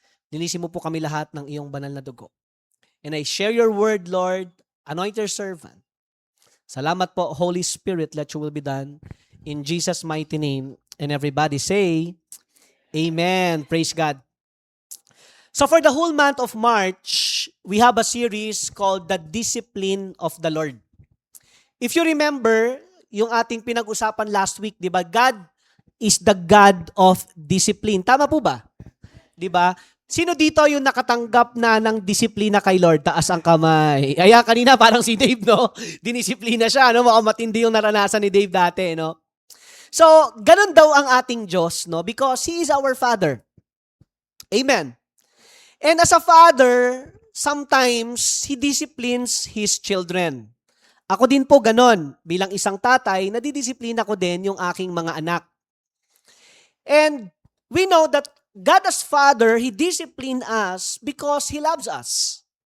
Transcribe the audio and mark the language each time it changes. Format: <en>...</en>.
<tl>Linisin mo po kami lahat ng iyong banal na dugo.</tl> <en>And I share your word, Lord. Anoint your servant.</en> <tl>Salamat po,</tl> <en>Holy Spirit. Let your will be done. In Jesus' mighty name. And everybody say, Amen. Praise God. So for the whole month of March, we have a series called The Discipline of the Lord. If you remember,</en> <tl>yung ating pinag-usapan</tl> <en>last week,</en> <tl>di ba?</tl> <en>God is the God of discipline.</en> <tl>Tama po ba? Di ba? Sino dito yung nakatanggap na ng disiplina kay Lord? Taas ang kamay. Kaya kanina parang si Dave, no? Dinisiplina siya, no? Mukhang matindi yung naranasan ni Dave dati, no? So, ganun daw ang ating Diyos, no?</tl> <en>Because He is our Father. Amen. And as a Father, sometimes He disciplines His children.</en> <tl>Ako din po ganon. Bilang isang tatay, nadidisiplina ko din yung aking mga anak.</tl> <en>And we know that God as Father, He disciplined us because He loves us.</en>